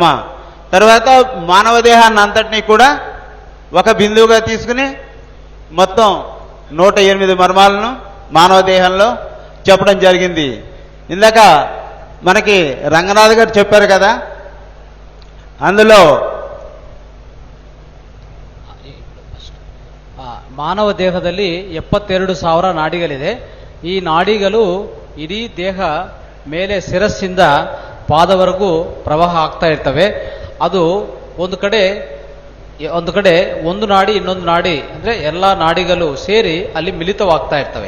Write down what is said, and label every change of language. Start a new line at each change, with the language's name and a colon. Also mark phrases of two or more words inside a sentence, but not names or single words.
Telugu: తర్వాత మానవ దేహాన్ని అంతటినీ కూడా ఒక బిందువుగా తీసుకుని మొత్తం 108 మర్మాలను మానవ దేహంలో చెప్పడం జరిగింది. ఇందాక మనకి రంగనాథ్ గారు చెప్పారు కదా, అందులో
Kannada: ಮಾನವ ದೇಹದಲ್ಲಿ 72,000 ನಾಡಿಗಳಿದೆ. ಈ ನಾಡಿಗಳು ಇಡೀ ದೇಹ ಮೇಲೆ ಶಿರಸ್ಸಿಂದ ಪಾದವರೆಗೂ ಪ್ರವಾಹ ಆಗ್ತಾ ಇರ್ತವೆ. ಅದು ಒಂದು ಕಡೆ ಒಂದು ನಾಡಿ ಇನ್ನೊಂದು ನಾಡಿ ಅಂದ್ರೆ ಎಲ್ಲ ನಾಡಿಗಳು ಸೇರಿ ಅಲ್ಲಿ ಮಿಲಿತವಾಗ್ತಾ ಇರ್ತವೆ.